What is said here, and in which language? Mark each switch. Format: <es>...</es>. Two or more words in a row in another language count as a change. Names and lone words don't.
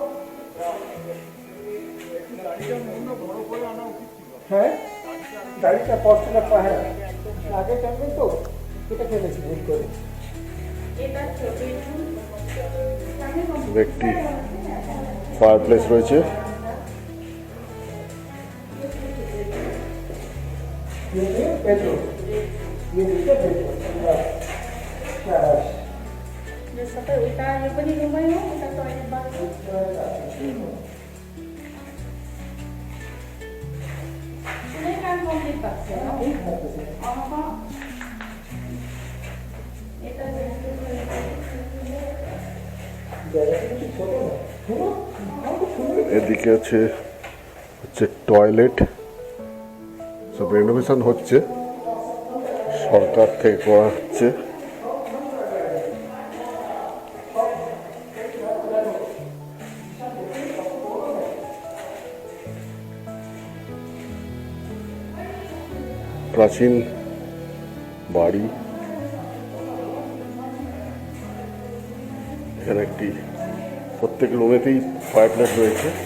<bn>হ্যাঁ, গাড়িটা পথটা পাহাড় আগে টানবে তো, এটা ফেলেছি ভুল করে। একটি ফায়ার প্লেস রয়েছে।</bn> <hi>পেট্রোল ये देखिए पेट्रोल बस</hi> <ne>सबै उता यो पनि रुमै हो, उता टोयलेट बाथरुम। कुनै काम कम्प्लिट भएको छैन हौ। यता</ne> <bn>এদিকে আছে হচ্ছে টয়লেট, সব রেনোভেশন হচ্ছে, সরকার থেকে করা হচ্ছে। প্রাচীন বাড়ি, এখানে একটি প্রত্যেক রুমেতেই ফায়ার প্লেস রয়েছে।</bn>